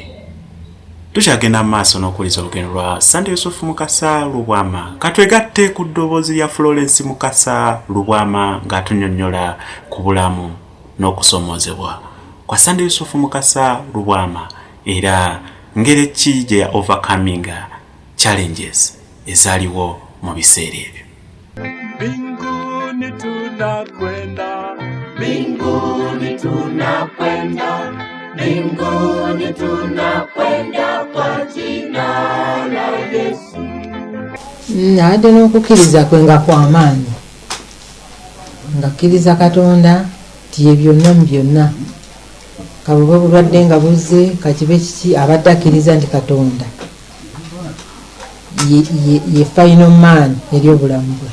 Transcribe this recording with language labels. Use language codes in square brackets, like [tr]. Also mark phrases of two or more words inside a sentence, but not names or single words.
[lg] Tukyagenda maaso n'okuliza olugendo lwa Sande Yusufu Mukasa Lubwama katwegatte ku ddoboozi lya Florence Mukasa Lubwama ng'atunnyonnyola ku bulamu n'okusomoozebwa kwa Sande Yusufu Mukasa Lubwama era ngeri ki gye [en] overcoming challenges [lg] ezaaliwo mu biseera ebyo. [sw] tunakwenda, mbinguni tunakwenda, mbinguni tunakwenda kwa jina la Yesu. [lg] Ate n'okukkiriza kwe nga kw'amaanyi, nga kkiriza Katonda nti ye byonna mu byonna, kabuba bulwadde nga buzze kakibe kiki abadde akkiriza nti Katonda ye [en] final man [lg] eri obulamu bwe.